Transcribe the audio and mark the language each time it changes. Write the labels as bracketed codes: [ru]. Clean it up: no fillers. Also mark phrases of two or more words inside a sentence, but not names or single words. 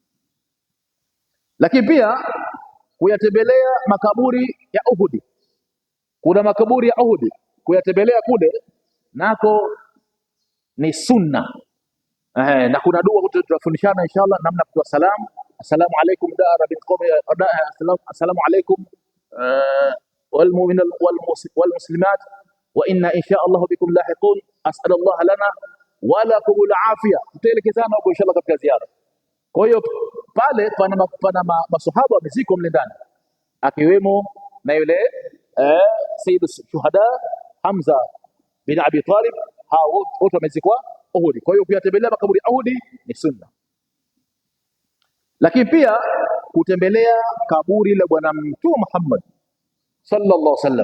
[sw] Lakini pia kuyatembelea makaburi ya Uhud. Kuna makaburi ya Uhud, kuyatembelea kule nako ni sunna. Na kuna dua tutafundishana inshallah namna kutoa salamu. [ar] السلام عليكم دار بن قومي السلام عليكم والمؤمنين والمسلمات وإنا إن شاء الله بكم لاحقون أسأل الله لنا ولكم العافية. [sw] Tutaelekezana huko inshallah katika ziara. Kwa hiyo pale pana masahaba wamezikwa mle ndani, akiwemo na yule Sayyid Shuhada Hamza bin Abi Talib, hao wote wamezikwa Uhud. Kwa hiyo kuyatembelea makaburi ya Uhud ni sunna. Lakini pia kutembelea kaburi la Bwana Mtume Muhammad [ar] صلى الله عليه وسلم.